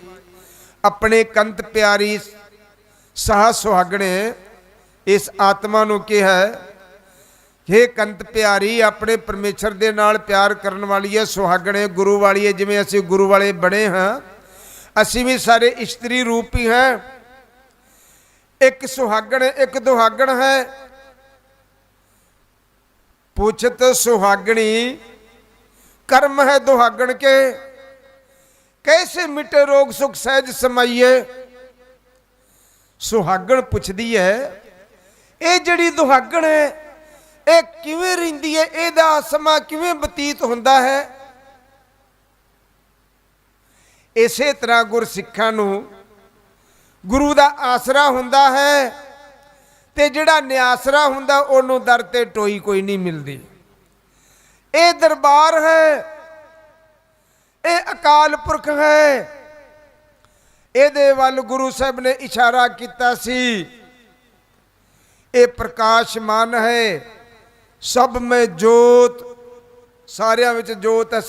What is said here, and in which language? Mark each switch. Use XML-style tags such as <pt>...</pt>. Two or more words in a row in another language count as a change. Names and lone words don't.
<pa>ਆਪਣੇ ਕੰਤ ਪਿਆਰੀ ਸਾਹ ਸੁਹਾਗਣੇ ਇਸ ਆਤਮਾ ਨੂੰ ਕਿਹਾ हे ਕੰਤ ਪਿਆਰੀ ਆਪਣੇ ਪਰਮੇਸ਼ਰ ਦੇ ਨਾਲ ਪਿਆਰ ਕਰਨ ਵਾਲੀ ਹੈ ਸੁਹਾਗਣੇ ਗੁਰੂ ਵਾਲੀ ਹੈ। ਜਿਵੇਂ ਅਸੀਂ ਗੁਰੂ ਵਾਲੇ ਬਣੇ ਹਾਂ ਅਸੀਂ ਵੀ ਸਾਰੇ ਇਸਤਰੀ ਰੂਪ ਹੀ ਹੈ। ਇੱਕ ਸੁਹਾਗਣ ਇੱਕ ਦੁਹਾਗਣ ਹੈ।</pa> <hi>पूछत सुहागनी कर्म है दुहागण के कैसे मिटे रोग सुख सहज समाइए।</hi> <pa>ਸੁਹਾਗਣ ਪੁੱਛਦੀ ਹੈ ਇਹ ਜਿਹੜੀ ਦੁਹਾਗਣ ਹੈ ਇਹ ਕਿਵੇਂ ਰਹਿੰਦੀ ਹੈ ਇਹਦਾ ਸਮਾਂ ਕਿਵੇਂ ਬਤੀਤ ਹੁੰਦਾ ਹੈ। ਇਸੇ ਤਰ੍ਹਾਂ ਗੁਰਸਿੱਖਾਂ ਨੂੰ ਗੁਰੂ ਦਾ ਆਸਰਾ ਹੁੰਦਾ ਹੈ ਤੇ ਜਿਹੜਾ ਨਿਆਸਰਾ ਹੁੰਦਾ ਓਹਨੂੰ ਦਰ ਤੇ ਟੋਈ ਕੋਈ ਨਹੀਂ ਮਿਲਦੀ। ਇਹ ਦਰਬਾਰ ਹੈ ਇਹ ਅਕਾਲ ਪੁਰਖ ਹੈ। ਇਹਦੇ ਵੱਲ ਗੁਰੂ ਸਾਹਿਬ ਨੇ ਇਸ਼ਾਰਾ ਕੀਤਾ ਸੀ ਇਹ ਪ੍ਰਕਾਸ਼ਮਾਨ ਹੈ ਸਭ ਮੈਂ ਜੋਤ ਸਾਰਿਆਂ ਵਿੱਚ ਜੋਤ ਹੈ।</pa>